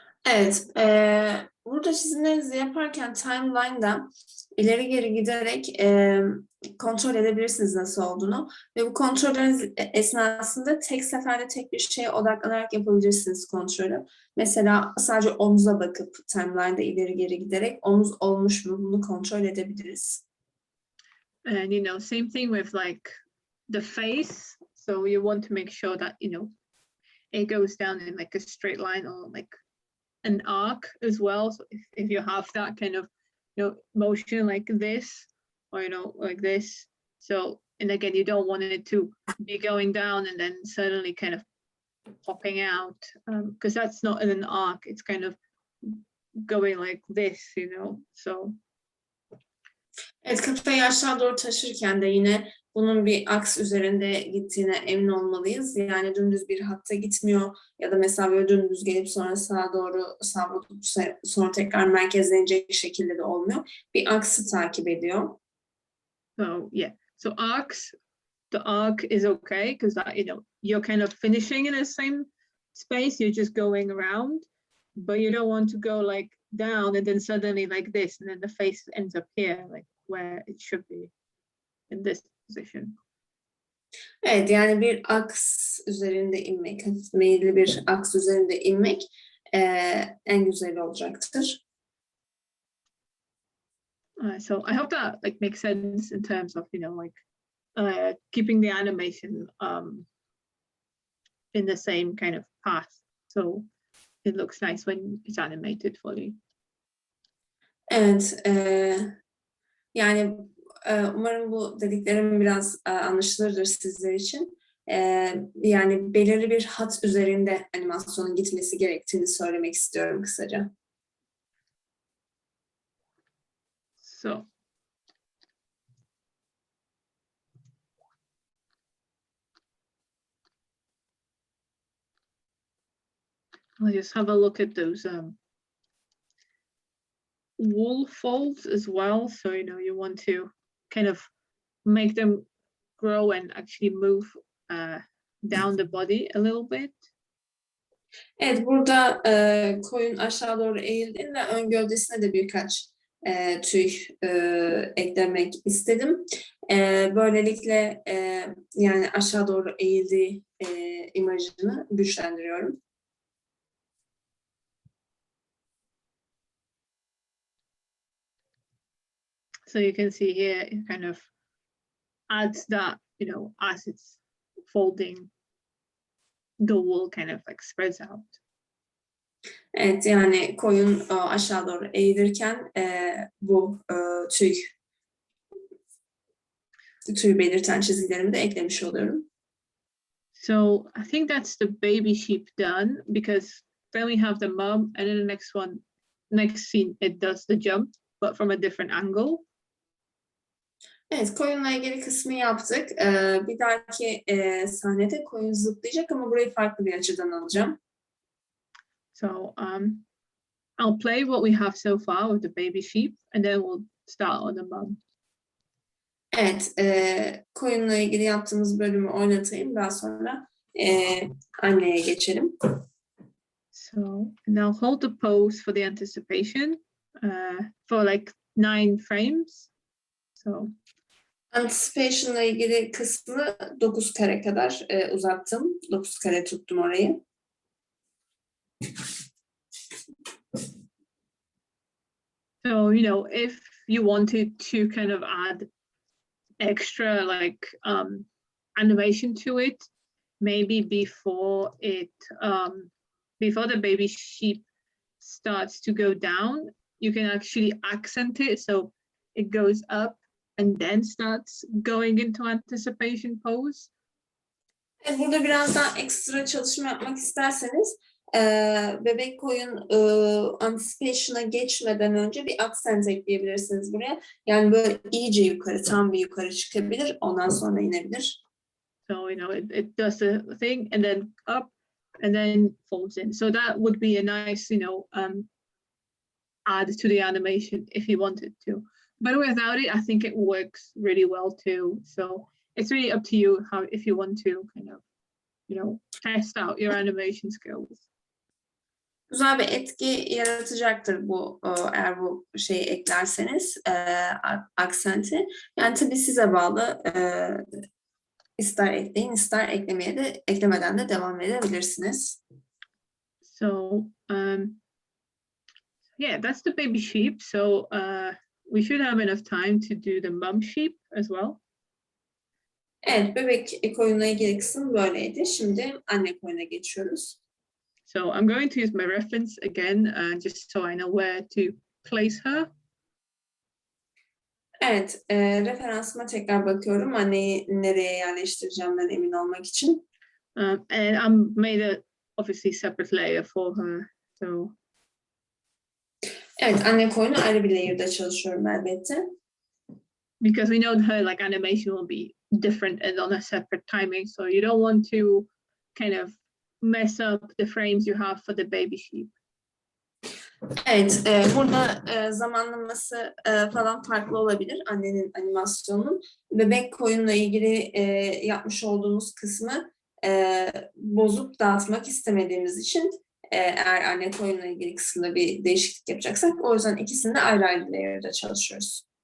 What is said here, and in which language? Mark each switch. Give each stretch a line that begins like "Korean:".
Turkish: Evet, burada çizimlerinizi yaparken timeline'da ileri geri giderek kontrol edebilirsiniz nasıl olduğunu ve bu kontrolleriniz esnasında tek seferde tek bir şeye odaklanarak yapabilirsiniz kontrolü. Mesela sadece omuza bakıp timeline'da ileri geri giderek omuz olmuş mu bunu kontrol edebiliriz.
English: and you know, same thing with like the face. So you want to make sure that, you know, it goes down in like a straight line or like an arc as well. So if you have that kind of, you know, motion like this, or you know, like this. So, and again, you don't want it to be going down and then suddenly kind of popping out, because that's not in an arc. It's kind of going like this, you know. So
Turkish: Evet, kafayı aşağı doğru taşırken de yine bunun bir aks üzerinde gittiğine emin olmalıyız. Yani dümdüz bir hatta gitmiyor ya da mesela böyle dümdüz gelip sonra sağa doğru savrulup sonra tekrar merkezlenecek şekilde de olmuyor. Bir aksı takip ediyor.
English: So yeah, so arcs, the arc is okay because that, you know, you're kind of finishing in the same space. You're just going around, but you don't want to go like down and then suddenly like this, and then the face ends up here, like where it should be in this position.
Turkish: Evet, yani bir aks üzerinde inmek, hafif meyilli bir aks üzerinde inmek en güzeli olacaktır.
English: So I hope that like makes sense in terms of, you know, like keeping the animation in the same kind of path, so it looks nice when it's animated fully.
Turkish: Evet, yani umarım bu dediklerim biraz anlaşılırdır sizler için. Yani belirli bir hat üzerinde animasyonun gitmesi gerektiğini söylemek istiyorum kısaca.
English: So I'll just have a look at those wool folds as well. So, you know, you want to kind of make them grow and actually move down the body a little bit.
Turkish: Evet, burada koyun aşağı doğru eğildiğinde ön gövdesine de birkaç tüy eklemek istedim. Böylelikle yani aşağı doğru eğildiği imajını güçlendiriyorum.
English: So you can see here, it kind of adds that, as it's folding, the wool kind of like spreads out.
Turkish: Evet, yani koyun aşağı doğru eğilirken bu tüy belirten çizgilerimi de eklemiş oluyorum.
English: So I think that's the baby sheep done, because then we have the mom, and then the next scene, it does the jump, but from a different angle.
Turkish: Evet, koyunla ilgili kısmı yaptık. Bir dahaki sahnede koyun zıplayacak ama burayı farklı bir açıdan alacağım.
English: So I'll play what we have so far with the baby sheep, and then we'll start on the mom.
Turkish: Evet, koyunla ilgili yaptığımız bölümü oynatayım. Daha sonra anneye geçelim.
English: So now hold the pose for the anticipation for like 9 frames. So
Turkish: Anticipation'la ilgili kısmı 9 kare kadar uzattım. 9 kare tuttum orayı.
English: So, if you wanted to kind of add extra like animation to it, maybe before the baby sheep starts to go down, you can actually accent it so it goes up and then starts going into anticipation pose.
Turkish: Burada biraz daha ekstra çalışma yapmak isterseniz bebek koyun anticipation'a geçmeden önce bir accent ekleyebilirsiniz buraya. Yani böyle iyice yukarı, tam bir yukarı çıkabilir. Ondan sonra inebilir.
English: So, it does the thing and then up and then folds in. So that would be a nice, add to the animation if you wanted to. But without it, I think it works really well too. So it's really up to you if you want to kind of, test out your animation skills.
Turkish: Güzel bir etki yaratacaktır bu eğer bu şeyi eklerseniz aksenti. Yani tabii size bağlı. İster ekleyin, ister eklemeden de devam edebilirsiniz.
English: So yeah, that's the baby sheep. So we should have enough time to do the mum sheep as well.
Turkish: Evet, bebek koyunla ilgili kısım böyleydi. Şimdi anne koyuna geçiyoruz.
English: So I'm going to use my reference again, just so I know where to place her.
Turkish: Evet, referansıma tekrar bakıyorum. Anneyi nereye yerleştireceğimden emin olmak için.
English: And I made a obviously separate layer for her. So
Turkish: evet, anne koyunu ayrı bir layer'da çalışıyorum elbette.
English: Because we know her like animation will be different and on a separate timing, so you don't want to kind of mess up the frames you have for the baby sheep.
Turkish: Evet, burada zamanlaması falan farklı olabilir annenin animasyonunun. Bebek koyunla ilgili yapmış olduğumuz kısmı bozup dağıtmak istemediğimiz için eğer anne koyunla ilgili kısımda bir değişiklik yapacaksak o yüzden ikisini de ayrı ayrı layer'da çalışıyoruz.